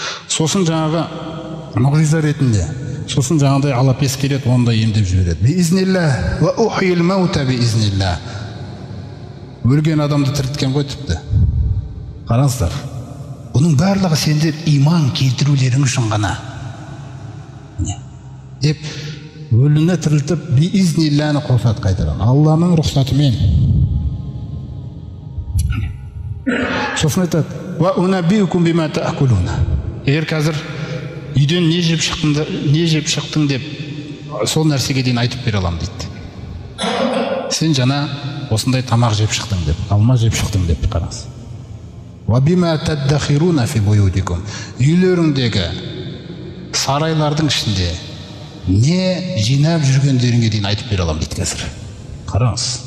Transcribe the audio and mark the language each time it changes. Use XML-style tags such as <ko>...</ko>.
<kk>Сосын жаңағы мұғжиза ретінде, сосын жаңағыдай алапес келеді, ондай емдеп жібереді.</kk> <ar>Биизнилля ва ухил маута биизнилля.</ar> <kk>Өлген адамды тірілткен ғой тіпті. Қараңыздар. Бұның барлығы сендер иман келтірулерің үшін ғана. Деп өліні тірілтіп биизнилляны қосады қайтадан. Алланың рұқсатымен. Сосын айтады,</kk> <ar>«Ва унаббиукум бима таакулуна».</ar> <kk>Егер қазір үйден не жеп шықтың деп, сол нәрсеге дейін айтып бере аламын дейді. Сен жаңа осындай тамақ жеп шықтың деп, алма жеп шықтың деп қараңыз.</kk> <ar>«Ва бима таддахируна фи буюдикум».</ar> <kk>Үйлеріңдегі сарайлардың ішінде не жинап жүргендеріңе дейін айтып бере аламын дейді қазір. Қараңыз.</kk>